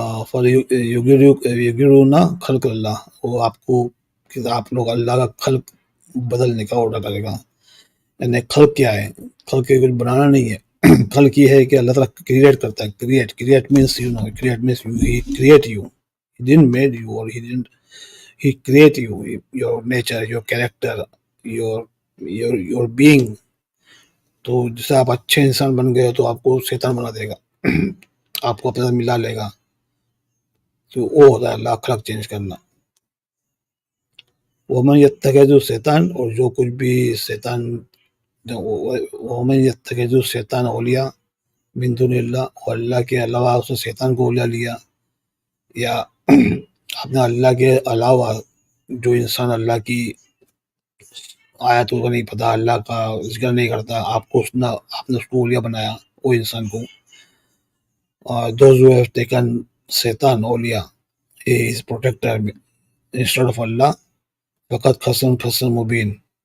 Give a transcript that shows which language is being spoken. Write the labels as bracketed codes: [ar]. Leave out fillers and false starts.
[ar] فَلْيُغَيِّرُونَ خلق اللہ، [ur] وہ آپ لوگ اللہ کا خلق بدلنے کا آرڈر کرے گا. یعنی خلق کیا ہے؟ خلق کے کچھ بنانا نہیں ہے. خلق یہ ہے کہ اللہ تعالیٰ کریٹ کرتا ہے. [en] Create means create means he create you. He didn't made you or he create you, your nature, your character, your being. [ur] تو جیسے آپ اچھے انسان بن گئے تو آپ کو شیطان بنا دے گا، آپ کو اپنے ساتھ ملا لے گا. تو وہ ہوتا ہے اللہ خلق چینج کرنا. ومن یتخذ شیطان، اور جو کچھ بھی شیطان، [ar] ومن یتخذ شیطان اولیاء من دون اللہ، [ur] اور اللہ کے علاوہ اس نے شیطان کو اولیاء لیا، یا اپنے اللہ کے علاوہ جو انسان اللہ کی آیتوں کا نہیں پتہ، اللہ کا ذکر نہیں کرتا، آپ نے اس کو اولیاء بنایا، وہ انسان کو. [en] those who have taken Satan اولیاء is protector instead of Allah، فقط خسر مبین.